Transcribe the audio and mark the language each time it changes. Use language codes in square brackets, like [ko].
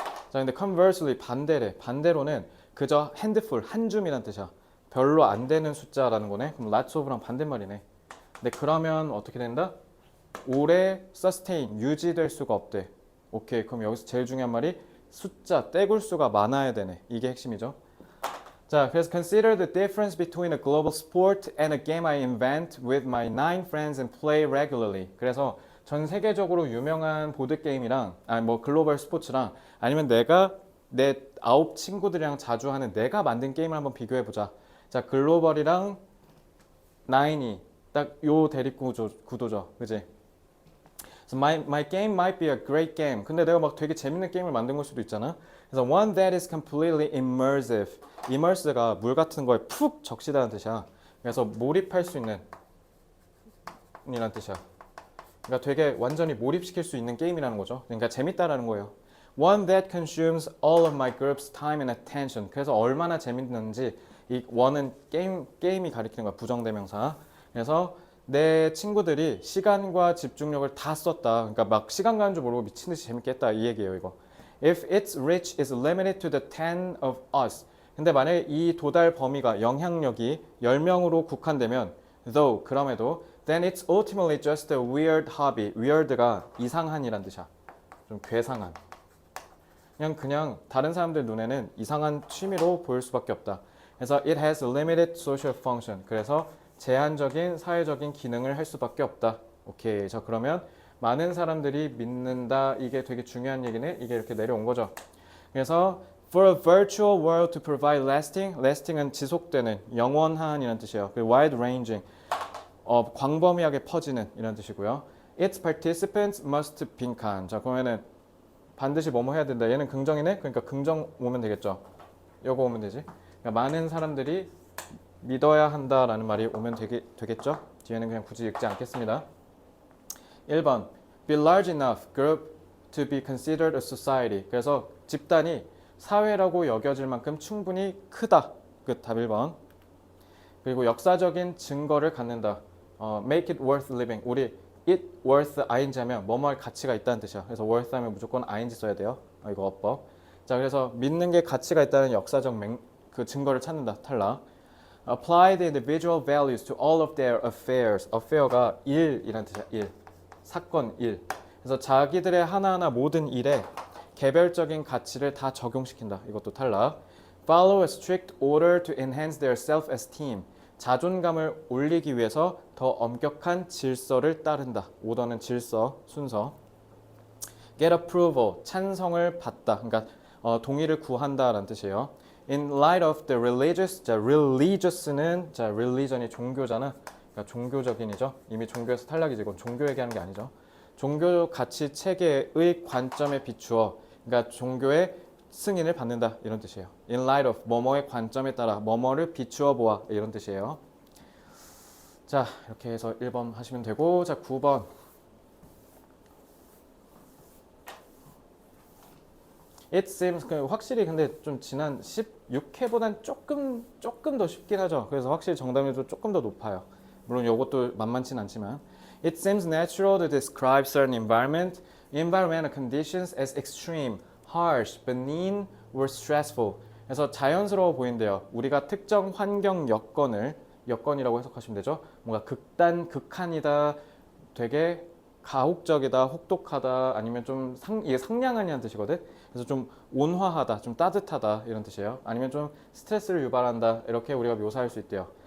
[ko] 자, 근데 conversely 반대래. 반대로는 그저 handful, 한 줌이란 뜻이야. 별로 안 되는 숫자라는 거네. 그럼 lots of랑 반대말이네. 근데 그러면 어떻게 된다? 오래 sustain, 유지될 수가 없대. 오케이. 그럼 여기서 제일 중요한 말이 숫자, 떼굴수가 많아야 되네. 이게 핵심이죠. 자, 그래서 [en] consider the difference between a global sport and a game I invent with my 9 friends and play regularly. [ko] 그래서 전 세계적으로 유명한 보드 게임이랑 아니 뭐 글로벌 스포츠랑 아니면 내가 내 9 친구들이랑 자주 하는 내가 만든 게임을 한번 비교해 보자. 자, 글로벌이랑 나인이 딱 요 대립 구도죠. 그지? [en] So my game might be a great game. [ko] 근데 내가 막 되게 재밌는 게임을 만든 걸 수도 있잖아. 그래서 [en] one that is completely immersive. [ko] immerse가 물 같은 거에 푹 적시다는 뜻이야. 그래서 몰입할 수 있는 이란 뜻이야. 그러니까 되게 완전히 몰입시킬 수 있는 게임이라는 거죠. 그러니까 재밌다라는 거예요. [en] One that consumes all of my group's time and attention. [ko] 그래서 얼마나 재밌는지 이 one은 게임이 가리키는 거야. 부정대명사. 그래서 내 친구들이 시간과 집중력을 다 썼다. 그러니까 막 시간 가는 줄 모르고 미친 듯이 재밌게 했다 이 얘기예요, 이거. [en] If its reach is limited to the 10 of us. [ko] 근데 만약에 이 도달 범위가 영향력이 10명으로 국한되면 [en] though [ko] 그럼에도 [en] then it's ultimately just a weird hobby. [ko] weird가 이상한이란 뜻이야. 좀 괴상한. 그냥 다른 사람들 눈에는 이상한 취미로 보일 수밖에 없다. 그래서 [en] it has limited social function. [ko] 그래서 제한적인 사회적인 기능을 할 수밖에 없다. 오케이. 자, 그러면 많은 사람들이 믿는다. 이게 되게 중요한 얘기네. 이게 이렇게 내려온 거죠. 그래서 [en] for a virtual world to provide lasting은 [ko] 지속되는, 영원한이라는 뜻이에요. 그리고 wide ranging, 광범위하게 퍼지는 이런 뜻이고요. [en] Its participants must [ko] 빈칸. 자, 그러면은 반드시 뭐뭐 해야 된다. 얘는 긍정이네. 그러니까 긍정 오면 되겠죠. 요거 오면 되지. 그러니까 많은 사람들이 믿어야 한다라는 말이 오면 되겠죠. 뒤에는 그냥 굳이 읽지 않겠습니다. [en] 1번 be large enough group to be considered a society. [ko] 그래서 집단이 사회라고 여겨질 만큼 충분히 크다. 끝. 답 1번. 그리고 역사적인 증거를 갖는다. [en] make it worth living. [ko] 우리 it worth ing 하면 뭐뭐 할 가치가 있다는 뜻이야. 그래서 worth 하면 무조건 ing 써야 돼요. 이거 어법. 자, 그래서 믿는 게 가치가 있다는 역사적 그 증거를 찾는다. 탈락. [en] apply the individual values to all of their affairs. [ko] affair가 일이란 뜻이야. 일. 사건 일. 그래서 자기들의 하나하나 모든 일에 개별적인 가치를 다 적용시킨다. 이것도 탈락. [en] follow a strict order to enhance their self-esteem. [ko] 자존감을 올리기 위해서 더 엄격한 질서를 따른다. 오더는 질서, 순서. get approval, 찬성을 받다. 그러니까 동의를 구한다라는 뜻이에요. [en] In light of the religious, [ko] 자, [en] religious는 자, [ko] religion이 종교잖아. 그러니까 종교적인이죠. 이미 종교에서 탈락이지. 이건 종교 얘기하는 게 아니죠. 종교 가치 체계의 관점에 비추어, 그러니까 종교의 승인을 받는다 이런 뜻이에요. In light of 뭐뭐의 관점에 따라 뭐뭐를 비추어 보아 이런 뜻이에요. 자, 이렇게 해서 1번 하시면 되고, 자, 9번. [en] It seems [ko] 확실히 근데 좀 지난 16회보단 조금 더 쉽긴 하죠. 그래서 확실히 정답률도 조금 더 높아요. 물론 이것도 만만치는 않지만 [en] It seems natural to describe certain environmental conditions as extreme, harsh, benign, or stressful. [ko] 그래서 자연스러워 보인대요. 우리가 특정 환경 여건이라고 해석하시면 되죠. 뭔가 극한이다, 되게 가혹적이다, 혹독하다, 아니면 좀 이게 상냥하냐는 뜻이거든. 그래서 좀 온화하다, 좀 따뜻하다 이런 뜻이에요. 아니면 좀 스트레스를 유발한다 이렇게 우리가 묘사할 수 있대요.